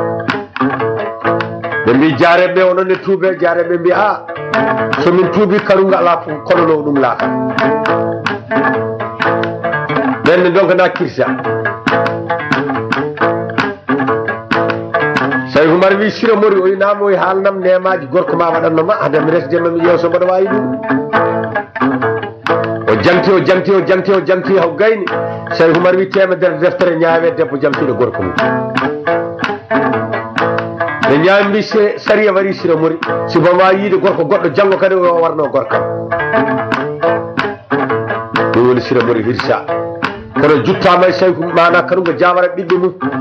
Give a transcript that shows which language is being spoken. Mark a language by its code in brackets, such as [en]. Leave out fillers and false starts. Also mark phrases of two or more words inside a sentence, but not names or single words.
[ff] ɓe mbi jaareɓe onon ne tuube jaareɓe mbi a somin tuubi Karunga ala kono no ɗum laata ɓenne donc na kirsa Seykou Mar wi Sira Mori o inama o haalnam nemaji gorko ma waɗanno ma hade mi resdema mi ƴeew so mbaɗa wawi ɗum o jamti haw gayni Seykou Mar wi temedere deftere ñaawe debbo jamtiɗo gorko mum ɓe ñaami mbi sariya wari Sira Mori si bama yiide gorko goɗɗo janggo kadi o warno gorkam ɗum woni Sira Mori hirsa kono juttama e Seykou mana Karunga jamara ɓiɓɓe mum